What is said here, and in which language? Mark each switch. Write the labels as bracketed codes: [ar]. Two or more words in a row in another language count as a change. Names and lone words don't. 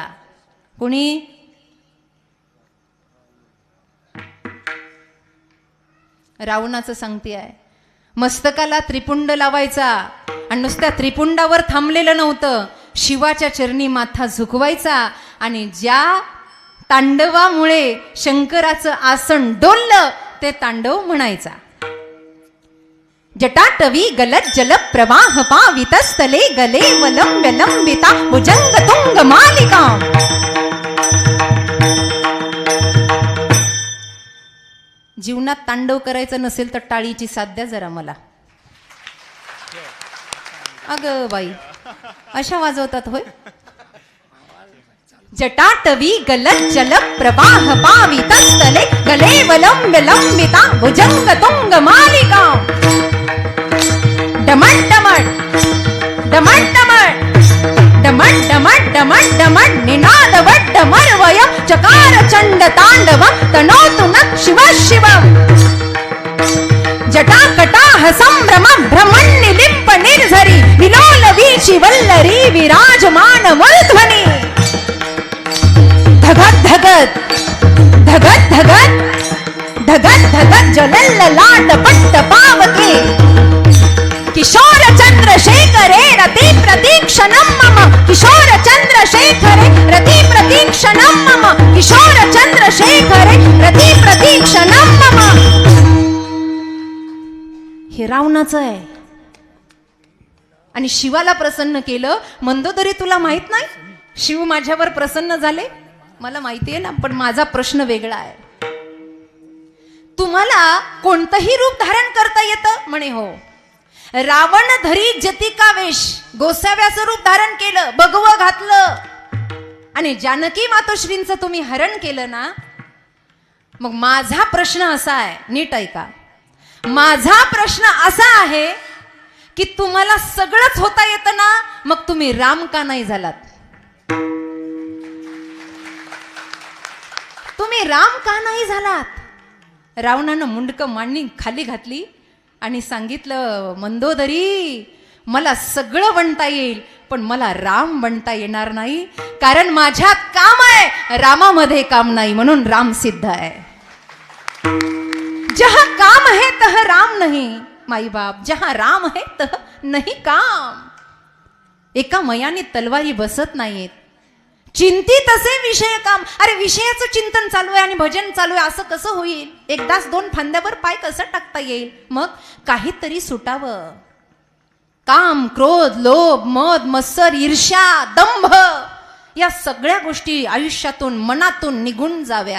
[mr] कोणी? रावणाचं सांगते आहे. मस्तकाला त्रिपुंड लावायचा. आणि नुसत्या त्रिपुंडावर थांबलेलं नव्हतं, शिवाच्या चरणी माथा झुकवायचा. आणि ज्या तांडवामुळे शंकराचं आसन डोललं ते तांडव म्हणायचा. [sa] जटाटवी गलत जल प्रवाह पावितस्थले गले वलंब लंबिता भुजंग तुंग मालिका. [mr] जीवनात तांडव करायचं नसेल तर टाळीची साथ द्या जरा मला. अगं बाई, अशा वाजवतात होय. [sa] जटाटवी गलत जल प्रवाह पावितस्थले गले वलंब लंबिता भुजंग तुंग मालिका. डमट डमट डमट डमट डमट डमट डमट डमट निनाद वड्ड मर्वय चकार चंड तांडव तनोतु नः शिव शिव. जटाकटाह संभ्रम भ्रमण्य लिंप निर्झरी विलोल वीची वल्लरी विराजमान मूर्ध्वनि. धगत धगत धगत धगत धगत धगत जलल लाट पट्ट पावके. किशोर चंद्रशेखरे रति प्रतीक्षणं मम. किशोर चंद्रशेखरे रति प्रतीक्षणं मम. किशोर चंद्रशेखरे रति प्रतीक्षणं मम. [mr] हे रावणाचं आहे. आणि शिवाला प्रसन्न केलं. मंदोदरी, तुला माहित नाही शिव माझ्यावर प्रसन्न झाले? मला माहिती आहे ना, पण माझा प्रश्न वेगळा आहे. तुम्हाला कोणतंही रूप धारण करता येतं? म्हणे हो. रावण धरी जतिका वेश, गोसाव्याचं रूप धारण केलं, भगवं घातलं आणि जानकी मातोश्रींचं तुम्ही हरण केलं ना. मग माझा प्रश्न असा आहे, नीट ऐका. माझा प्रश्न असा आहे की तुम्हाला सगळंच होता येतं ना, मग तुम्ही राम का नाही झालात? तुम्ही राम का नाही झालात? रावणानं मुंडकं मांडी खाली घातली आणि सांगितलं, मंदोदरी मला सगळं बनता येईल पण मला राम बनता येणार नाही, कारण माझ्यात काम आहे, रामामध्ये काम नाही, म्हणून राम सिद्ध आहे. [hi] जहां काम है तह राम नहीं माई बाप, जहां राम है तह नहीं काम. [mr] एका मयाने तलवारी बसत नाहीत. चिंतित असे विषय काम. अरे विषयाचं चिंतन चालू आहे आणि भजन चालू आहे, असं कसं होईल? एकदाच 2 फांद्यावर पाय कसं टाकता येईल? मग काहीतरी सुटावं. काम, क्रोध, लोभ, मद, मत्सर, ईर्ष्या, दंभ या सगळ्या गोष्टी आयुष्यातून, मनातून निघून जाव्या.